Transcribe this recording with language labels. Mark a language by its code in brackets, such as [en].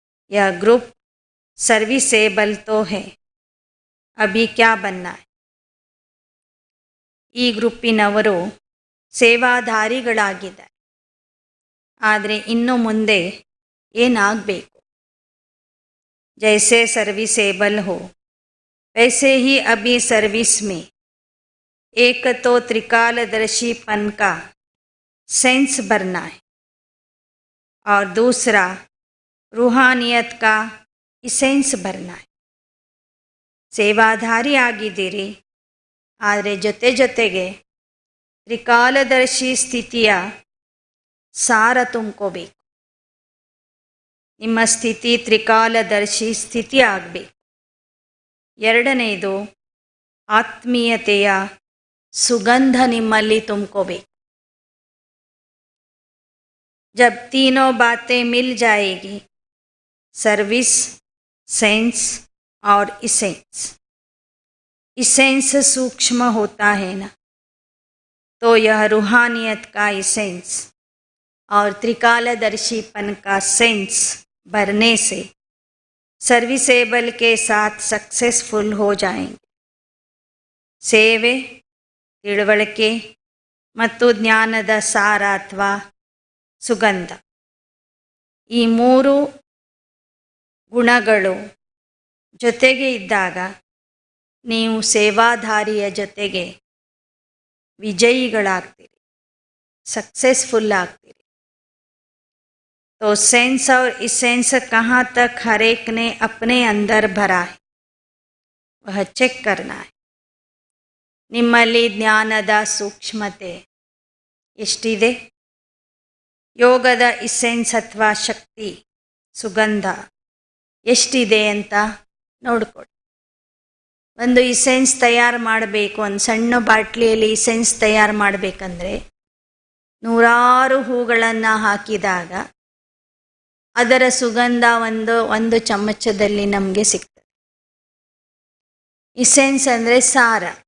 [hi] ಯಾ group ಸರ್ವಿಸೇಬಲ್ ತೋ ಹೇ, ಅಭಿ ಕ್ಯಾ ಬನ್ನ ಹೈ. [kn] ಈ ಗ್ರೂಪಿನವರು ಸೇವಾಧಾರಿಗಳಾಗಿದ್ದಾರೆ, ಆದರೆ ಇನ್ನು ಮುಂದೆ ಏನಾಗಬೇಕು? [hi] जैसे सर्विसेबल हो वैसे ही अभी सर्विस में एक तो त्रिकालदर्शीपन का सेंस भरना है और दूसरा रूहानियत का इसेंस भरना है. [kn] ಸೇವಾಧಾರಿ ಆಗಿದ್ದೀರಿ, ಆದರೆ ಜೊತೆಗೆ ತ್ರಿಕಾಲದರ್ಶಿ ಸ್ಥಿತಿಯ ಸಾರ ತುಂಬ್ಕೋಬೇಕು. ನಿಮ್ಮ ಸ್ಥಿತಿ ತ್ರಿಕಾಲದರ್ಶಿ ಸ್ಥಿತಿ ಆಗಬೇಕು. ಎರಡನೆಯದು ಆತ್ಮೀಯತೆಯ ಸುಗಂಧ ನಿಮ್ಮಲ್ಲಿ ತುಂಬ್ಕೋಬೇಕು. [hi] जब तीनों बातें मिल जाएगी, सर्विस, सेंस और इसेंस. इसेंस सूक्ष्म होता है ना, तो यह रूहानियत का इसेंस और त्रिकालदर्शीपन का सेंस भरने से सर्विसेबल के साथ सक्सेसफुल हो जाएंगे. [kn] ಸೇವೆ, ತಿಳುವಳಿಕೆ ಮತ್ತು ಜ್ಞಾನದ ಸಾರ ಅಥವಾ ಸುಗಂಧ, ಈ ಮೂರು ಗುಣಗಳು ಜೊತೆಗೆ ಇದ್ದಾಗ ನೀವು ಸೇವಾಧಾರಿಯ ಜೊತೆಗೆ ವಿಜಯಿಗಳಾಗ್ತೀರಿ, ಸಕ್ಸಸ್ಫುಲ್ ಆಗ್ತೀರಿ. [hi] तो सेंस और इसेंस कहाँ तक हर एक ने अपने अंदर भरा है वह ಚೆಕ್ करना है. [kn] ನಿಮ್ಮಲ್ಲಿ ಜ್ಞಾನದ ಸೂಕ್ಷ್ಮತೆ ಎಷ್ಟಿದೆ, ಯೋಗದ ಇಸೆನ್ಸ್ ಅಥವಾ ಶಕ್ತಿ ಸುಗಂಧ ಎಷ್ಟಿದೆ ಅಂತ ನೋಡ್ಕೊಳ್ಳಿ. ಒಂದು ಇಸೆನ್ಸ್ ತಯಾರು ಮಾಡಬೇಕು, ಒಂದು ಸಣ್ಣ ಬಾಟ್ಲಿಯಲ್ಲಿ ಇಸೆನ್ಸ್ ತಯಾರು ಮಾಡಬೇಕಂದ್ರೆ 100 ಹೂಗಳನ್ನು ಹಾಕಿದಾಗ ಅದರ ಸುಗಂಧ ಒಂದು ಚಮಚದಲ್ಲಿ ನಮಗೆ ಸಿಗ್ತದೆ. ಇಸೆನ್ಸ್ ಅಂದರೆ ಸಾರ.